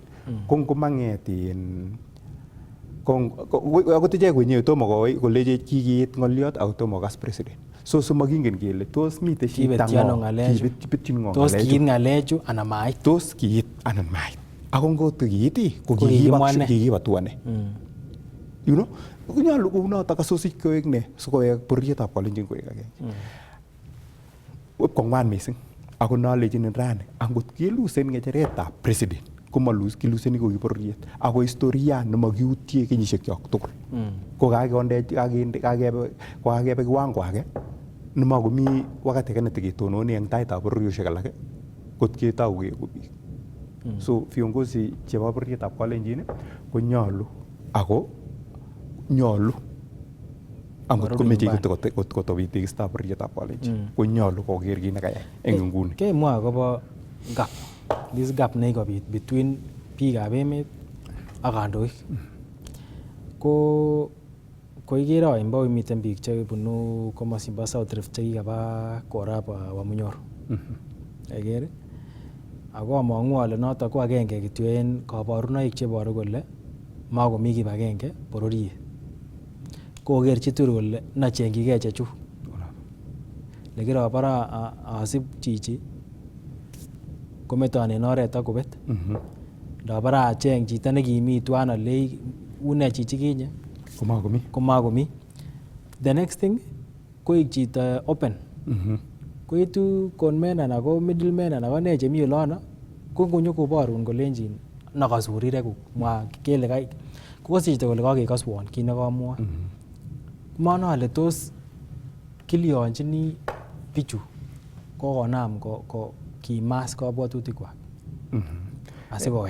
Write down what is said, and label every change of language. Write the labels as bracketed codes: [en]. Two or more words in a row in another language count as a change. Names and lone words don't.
[kln] Ko ngomang'et akot ichek wenyewe tomo koleche kikiit ng'oliot ako tomo kas president. So makingen kele tos mitei shida kibetyin ng'o tos kiit ng'alechu anan mait. Tos kiit anan mait. Ako ngot kiit ko kikibatuane. [en] You know? [kln] Nyolu kounoto kasosich koek ne sikoek bororietab Kalenjin koek agenge. Kong'wan mising. Ako nalechinin rani angot kelusen ng'echeretab president kiluseni ko kibororiet ako historia nemakiutie kenyisiek kyok tugul. Ko kakebe kiwango age nemakomi wakati age neteketononi eng taitab bororiosiek alak kot ketou keeku biik. So viongozi chebo bororietab Kalenjin ko nyolu angot komeche kotobit tegistab bororietab Kalenjin ko nyolu koker kit nekayai eng nguni. Kemwa akobo gap. [en] This gap [kln] nekobit between biikab emet ak kandoik. Ko ikere oimbo miten biik chebunu komosin bo South Rift chekikaba korab Wamunyoru. Ikere? Ako among'u ale notok ko agenge kityo en kaborunoik cheboru kole makomi kibagenge bororiet. Koker chitugul kole nachengyigei chechuk. Lekirobara asib chichi kometon en oret ak kobet. Ndabara acheng chito nekimi tuan ale une chichi kinye komakomi. [en] The next thing [kln] koik chito open. Koitu conmen anan ko middleman anan ko ne chemi olono ko ngonyokoborun kolenjin nakasurirek mwa kele kai kokose chito kole kakekaswon kit nekamwa. Mano ale tos kilionjini bichu kokonam kimas kabwatutikwak asikowek.